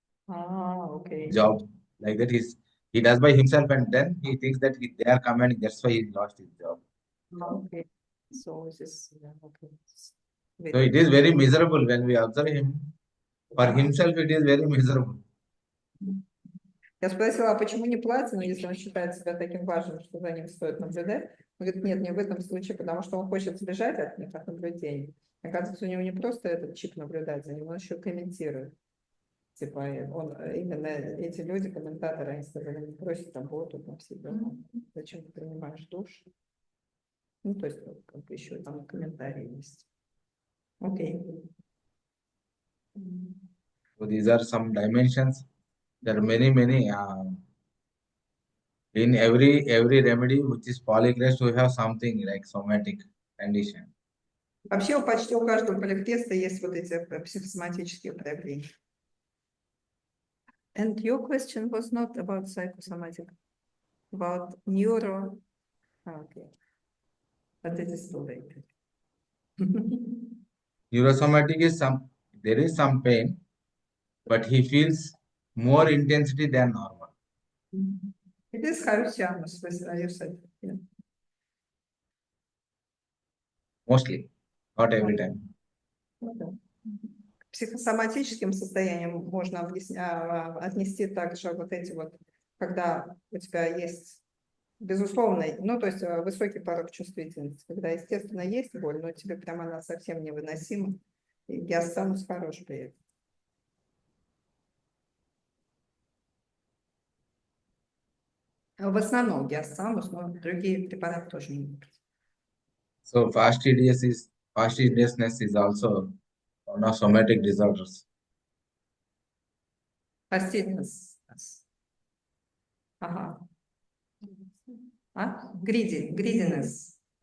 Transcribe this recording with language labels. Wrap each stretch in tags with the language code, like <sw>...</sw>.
<en>Okay. job. Like that, he does by himself, and then he thinks that they are commenting. That's why he lost his job. Okay. So this okay. So it is very miserable when we observe him. For himself, it is very miserable.</en> <ru>Я спросила, а почему не платину, если он считает себя таким важным, что за ним стоит наблюдать? Он говорит, нет, не в этом случае, потому что он хочет сбежать от них, от наблюдений. Оказывается, у него не просто этот чип наблюдать за ним, он еще комментирует. Типа, он, именно эти люди, комментаторы, они сказали, не просят работу на себя. Зачем ты принимаешь душ? Ну, то есть, как бы еще там комментарии есть.</ru> <en>Окей. So these are some dimensions. There are many. In every remedy which is polycrest, we have something like somatic condition.</en> <ru>Вообще, почти у каждого поликреста есть вот эти психосоматические проявления.</ru> <en>And your question was not about psychosomatic, about neuro. Okay. But it is too late. Neurosomatic is there is some pain, but he feels more intensity than normal. It is hallucinations, you said. Yeah. Mostly, not every time.</en> <ru>К психосоматическим состояниям можно отнести также вот эти вот, когда у тебя есть безусловный, ну, то есть высокий порог чувствительности, когда, естественно, есть боль, но тебе прямо она совсем невыносима. И гиастамус хорош при этом. В основном гиастамус, но другие препараты тоже не могут.</ru> <en>So fastidiousness is also one of somatic disorders. Fastidiousness. Ага. Greediness.</en>